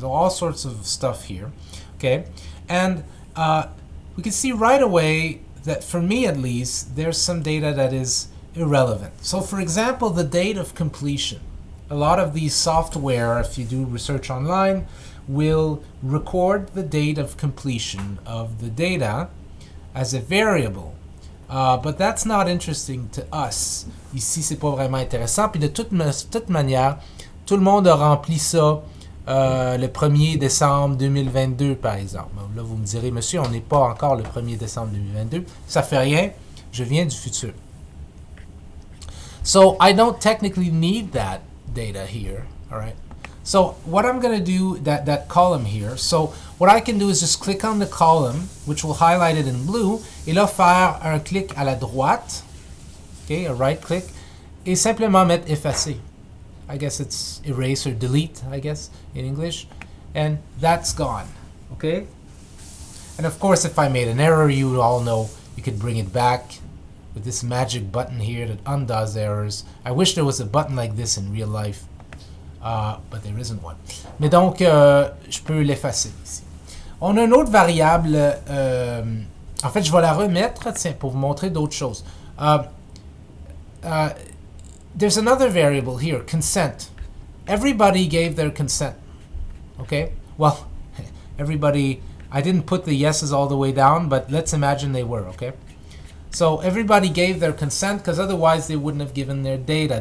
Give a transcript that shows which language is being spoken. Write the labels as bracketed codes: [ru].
[en] So all sorts of stuff here, okay, and we can see right away that for me at least there's some data that is irrelevant. So for example, the date of completion. A lot of these software, if you do research online, will record the date of completion of the data as a variable. But that's not interesting to us. [fr] Ici, c'est pas vraiment intéressant. Puis de toute manière, tout le monde a rempli ça le 1er décembre 2022, par exemple. Là, vous me direz, monsieur, on n'est pas encore le 1er décembre 2022. Ça fait rien, je viens du futur. [en] So I don't technically need that data here, all right? So what I'm going to do, that column here, so what I can do is just click on the column, which will highlight it in blue, [fr] et là faire un clic à la droite, [en] okay, a right click, [fr] et simplement mettre effacer. [en] I guess it's erase or delete, I guess, in English, and that's gone, okay? And of course, if I made an error, you all know you could bring it back with this magic button here that undoes errors. I wish there was a button like this in real life. But there isn't one. [fr] Mais donc, je peux l'effacer ici. On a une autre variable. En fait, je vais la remettre, tiens, pour vous montrer d'autres choses. [en] There's another variable here, consent. Everybody gave their consent. Okay? Well, everybody, I didn't put the yeses all the way down, but let's imagine they were, okay? So everybody gave their consent because otherwise they wouldn't have given their data.